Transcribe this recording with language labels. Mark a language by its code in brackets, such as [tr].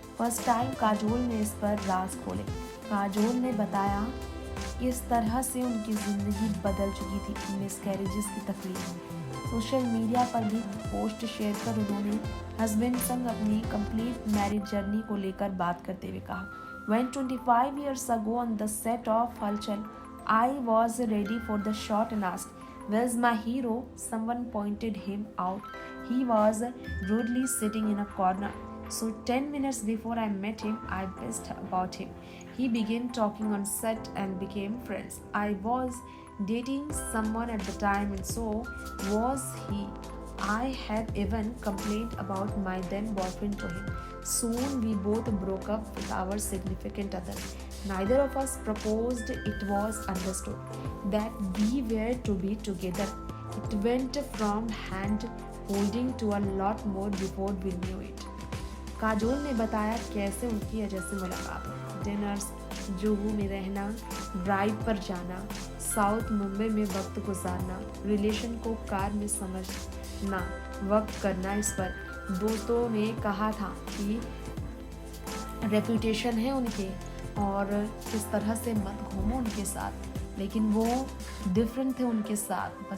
[hi] First time Kajol ने इस पर राज खोले। काजोल ने बताया इस तरह से उनकी ज़िंदगी बदल चुकी थी मिसकैरेजेस की तकलीफ। सोशल मीडिया पर भी पोस्ट शेयर कर उन्होंने हस्बैंड संग अपनी कंप्लीट मैरिज जर्नी को लेकर बात करते हुए कहा, [en] When 25 years ago on the set of Halchal, I was ready for the shot and asked, Where's my hero? Someone pointed him out. He was rudely sitting in a corner. So 10 minutes before I met him, I guessed about him. He began talking on set and became friends. I was dating someone at the time and so was he. I had even complained about my then boyfriend to him. Soon we both broke up with our significant other. Neither of us proposed. It was understood that we were to be together. It went from hand holding to a lot more before we knew it. [hi] Kajol ने बताया कैसे उनकी अजय से मुलाकात हुई। Dinners, Juhu में रहना, drive पर जाना, साउथ मुंबई में वक्त गुजारना, रिलेशन को कार में समझना, वक्त करना। इस पर दोस्तों ने कहा था कि रेपुटेशन है उनके और इस तरह से मत घूमो उनके साथ, लेकिन वो डिफरेंट थे उनके साथ।